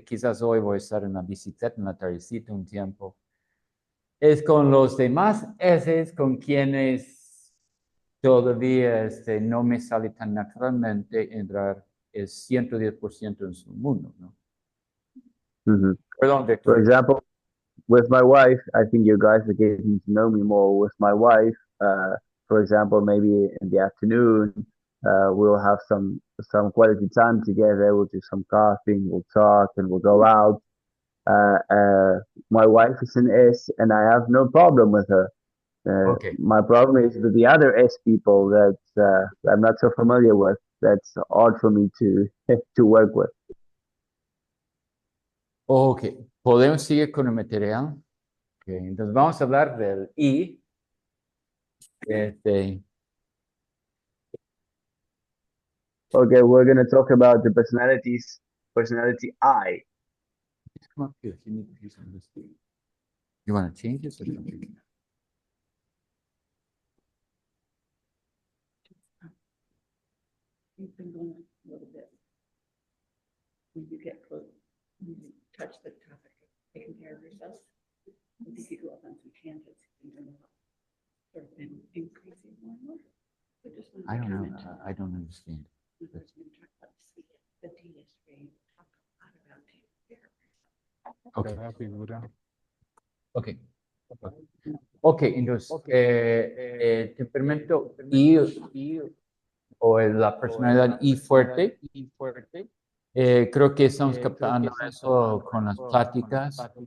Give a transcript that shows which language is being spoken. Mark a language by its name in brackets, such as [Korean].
[Spanish] Quizás hoy voy a estar en la bicicleta en la tardecita un tiempo. Es con los demás, ese es con quienes todavía no me sale tan naturalmente entrar el 110% en su mundo, ¿no? Mm-hmm. Perdón, [English] For Víctor. example, with my wife, I think you guys are getting to know me more. With my wife, for example, maybe in the afternoon, we'll have some quality time together. We'll do some coughing, we'll talk, and we'll go out. Uh, uh, my wife is an S, and I have no problem with her. Ok. My problem is with the other S people that I'm not so familiar with. That's hard for me to to work with. Ok. [Spanish] ¿Podemos seguir con el material? Ok. Entonces vamos a hablar del I. [English] Okay, we're gonna talk about the personality I. Come up here. You want to change this or something? You've been going a little bit. When you get close, when you touch the topic of taking care of yourself, I think you go off on some tangents. And then sort of been increasing more and more. So just wanted I to don't know. comment. I don't understand. We were going to talk about the D yesterday. Talk a lot about taking care of yourself. Ok. Ok. [Spanish] Ok, entonces, el temperamento I o la personalidad I fuerte, creo que estamos captando eso con las pláticas.